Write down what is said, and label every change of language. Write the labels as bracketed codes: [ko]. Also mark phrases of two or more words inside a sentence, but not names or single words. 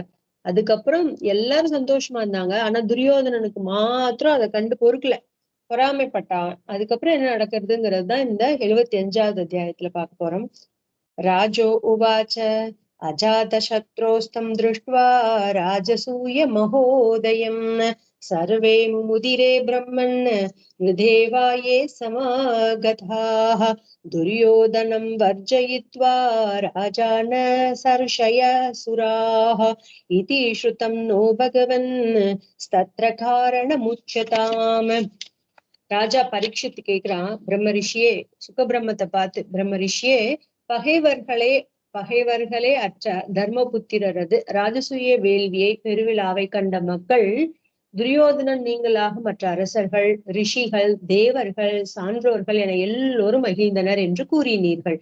[ta] அதுக்கப்புறம் எல்லாரும் சந்தோஷமா இருந்தாங்க. ஆனா துரியோதனனுக்கு மாத்திரம் அதை கண்டு பொறுக்கல, பொறாமைப்பட்டான். அதுக்கப்புறம் என்ன நடக்கிறதுங்கிறது தான் இந்த 75வது அத்தியாயத்துல பார்க்க போறோம். [sa] राजोवाच अजातशत्रोस्तं दृष्ट्वा राजसूय महोदयम् सर्वे मुदिरे ब्रह्मन् निधेवाये समागताः दुर्योधनं वर्जयित्वा राजान सर्षय सुराः इति श्रुतं नो भगवन् तत्र कारणमुच्यताम्. [ta] ராஜா பரீட்சித்து கேக்குறான், பிரம்ம ரிஷியே, சுக பிரம்மத்தை பார்த்து, பிரம்ம ரிஷியே, பகைவர்களே அற்ற தர்மபுத்திரரது ராஜசூய வேள்வியை பெருவிழாவை கண்ட மக்கள் துரியோதனன் நீங்களாக மற்ற அரசர்கள், ரிஷிகள், தேவர்கள், சான்றோர்கள் என எல்லோரும் மகிழ்ந்தனர் என்று கூறினீர்கள்.